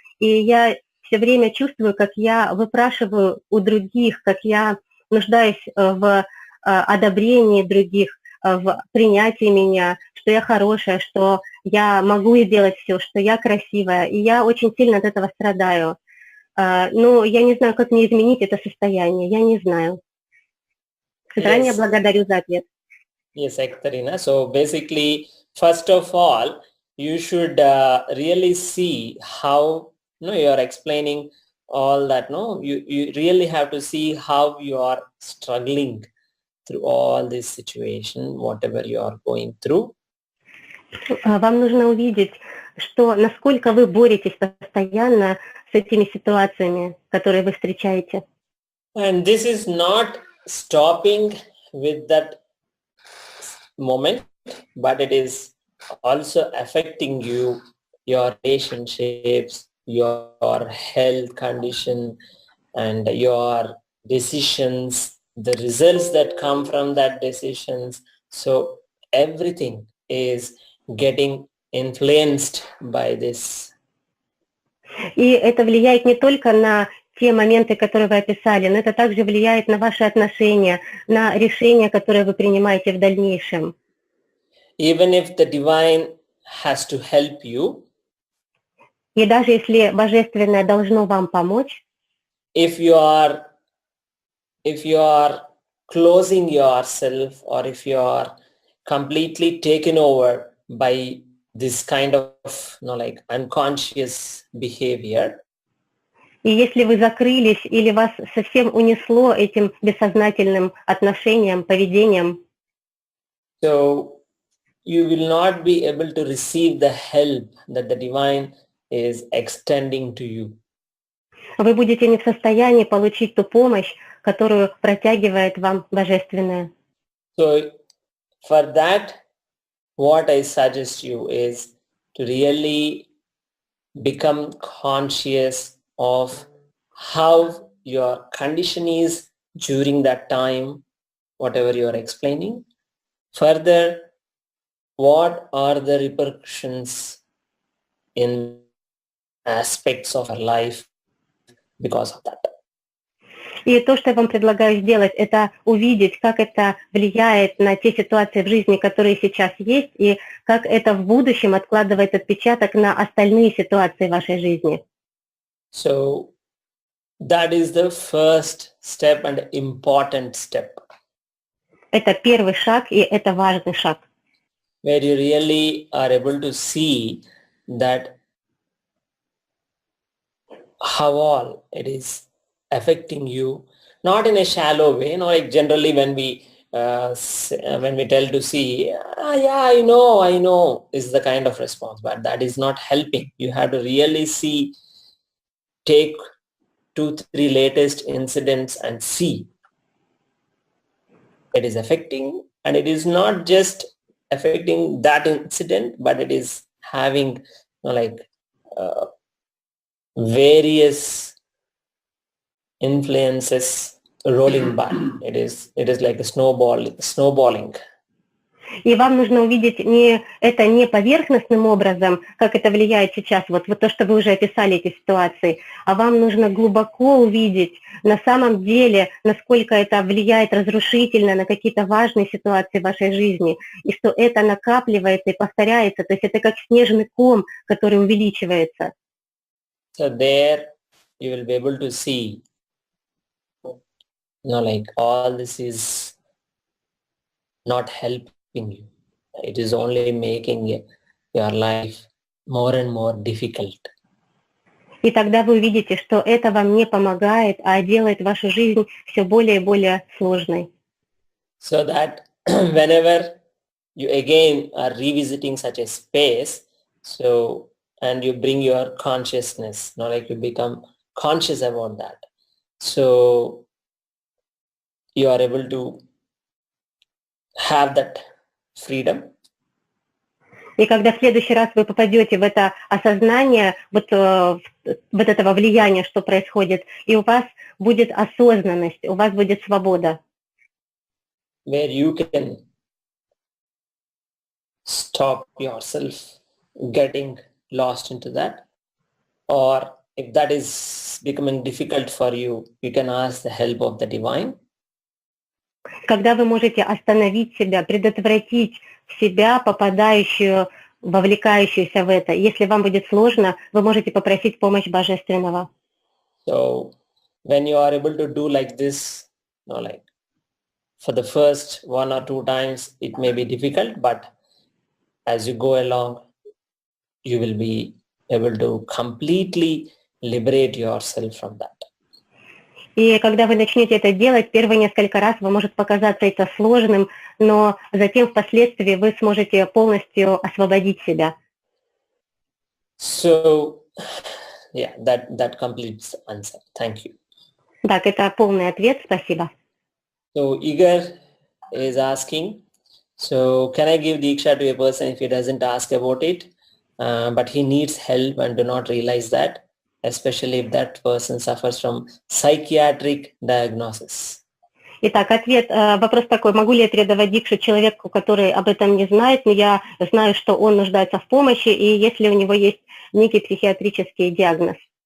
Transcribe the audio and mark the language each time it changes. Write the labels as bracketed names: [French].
[Russian] И я все время чувствую, как я выпрашиваю у других, как я нуждаюсь в одобрении других, в принятии меня, что я хорошая, что я могу сделать все, что я красивая. И я очень сильно от этого страдаю. Но я не знаю, как мне изменить это состояние. Я не знаю. Заранее благодарю за ответ. [English] Yes, Ekaterina. So basically, first of all, you should really see how, you are explaining all that. You really have to see how you are struggling through all this situation, whatever you are going through. [Russian] Вам нужно увидеть, что насколько вы боретесь постоянно с этими ситуациями, которые вы встречаете. [English] And this is not stopping with that moment, but it is also affecting you, your relationships, your health condition, and your decisions, the results that come from that decisions. So everything is getting influenced by this. [Russian] И это влияет не только на те моменты, которые вы описали, но это также влияет на ваши отношения, на решения, которые вы принимаете в дальнейшем. [English] Even if the divine has to help you, [Russian] и даже если Божественное должно вам помочь, [English] if you are closing yourself, or if you are completely taken over by this kind of unconscious behavior, [Russian] и если вы закрылись или вас совсем унесло этим бессознательным отношением, поведением, [English] so you will not be able to receive the help that the divine is extending to you. [Russian] Вы будете не в состоянии получить ту помощь, которую протягивает вам Божественное. [English] So for that, what I suggest you is to really become conscious of how your condition is during that time, whatever you are explaining. Further, what are the repercussions in aspects of our life because of that? [Russian] И то, что я вам предлагаю сделать, это увидеть, как это влияет на те ситуации в жизни, которые сейчас есть, и как это в будущем откладывает отпечаток на остальные ситуации вашей жизни. [English] So that is the first step and important step, [Russian] Это первый шаг, и это важный шаг. [English] where you really are able to see that how all it is affecting you, not in a shallow way, like generally when we tell to see, yeah, I know is the kind of response, but that is not helping. You have to really see, take 2-3 latest incidents and see it is affecting, and it is not just affecting that incident, but it is having various influences rolling by. It is like a snowballing. [Russian] И вам нужно увидеть это не поверхностным образом, как это влияет сейчас, вот то, что вы уже описали эти ситуации, а вам нужно глубоко увидеть на самом деле, насколько это влияет разрушительно на какие-то важные ситуации в вашей жизни, и что это накапливается и повторяется, то есть это как снежный ком, который увеличивается. [English] So there you will be able to see, all this is not helping you. It is only making your life more and more difficult. [Russian] И тогда вы увидите, что это вам не помогает, а делает вашу жизнь все более и более сложной. [English] So that whenever you again are revisiting such a space, and you bring your consciousness, you become conscious about that. So you are able to have that freedom. [Russian] И когда в следующий раз вы попадете в это осознание вот этого влияния, что происходит, и у вас будет осознанность, у вас будет свобода. [English] Where you can stop yourself getting lost into that, or if that is becoming difficult for you, you can ask the help of the divine. [Russian] Когда вы можете остановить себя, предотвратить себя, вовлекающуюся в это. Если вам будет сложно, вы можете попросить помощь Божественного. [English] So when you are able to do like this, for the first 1 or 2 times, it may be difficult, but as you go along, you will be able to completely liberate yourself from that. [Russian] И когда вы начнете это делать, первые несколько раз вам может показаться это сложным, но затем впоследствии вы сможете полностью освободить себя. [English] So, yeah, that completes the answer. Thank you. [Russian] Так, это полный ответ. Спасибо. [English] So Igor is asking, so can I give Diksha to a person if he doesn't ask about it, but he needs help and do not realize that, especially if that person suffers from psychiatric diagnosis? [Russian] Итак, вопрос такой, могу ли я передавать дикшу человеку, который об этом не знает, но я знаю, что он нуждается в помощи, и если у него есть некий психиатрический диагноз?